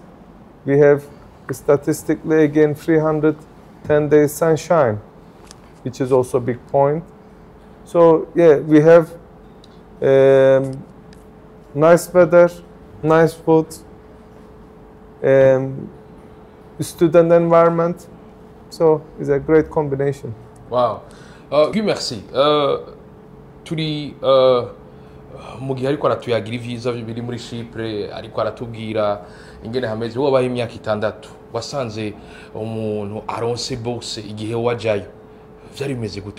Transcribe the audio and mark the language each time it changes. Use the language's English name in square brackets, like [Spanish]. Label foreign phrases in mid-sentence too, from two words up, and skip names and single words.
[English] We have statistically again 310 days sunshine, which is also a big point. So yeah, we have nice weather, nice food, student environment. So it's a great combination. Wow. Merci. [Rundi] Turi mu gihe ariko aratuyagira ivyiza biri muri CHYPRE, ariko aratubwira ingene hameze. Wabaye imyaka 6, wasanze umuntu aronse bourse igihe wajayo, vyari bimeze gute?